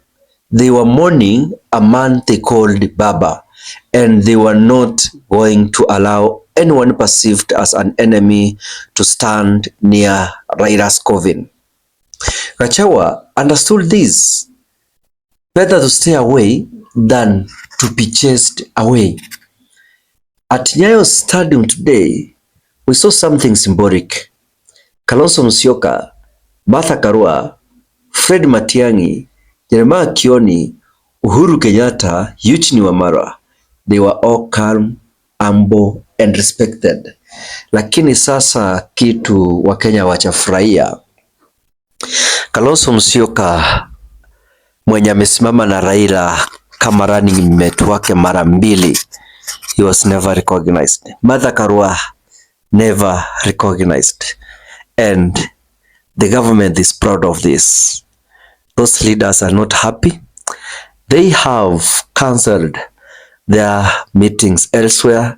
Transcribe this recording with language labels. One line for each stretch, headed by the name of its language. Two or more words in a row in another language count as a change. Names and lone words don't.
English: They were mourning a man they called Baba, and they were not going to allow anyone perceived as an enemy to stand near Raila's coffin. Gachagua understood this. Better to stay away than to be chased away. At Nyayo Stadium today, we saw something symbolic. Kalonzo Musyoka, Martha Karua, Fred Matiang'i, Jeremiah Kioni, Uhuru Kenyatta, Eugene Wamalwa, they were all calm, humble and respected.
Swahili: Lakini sasa kitu Wakenya wachafurahia, Kalonzo Musyoka mwenye amesimama na Raila kama
English: running mate
Swahili: wake mara mbili,
English: he was never recognized. Martha Karua never recognized. and the government is proud of this. Those leaders are not happy. They have cancelled their meetings elsewhere.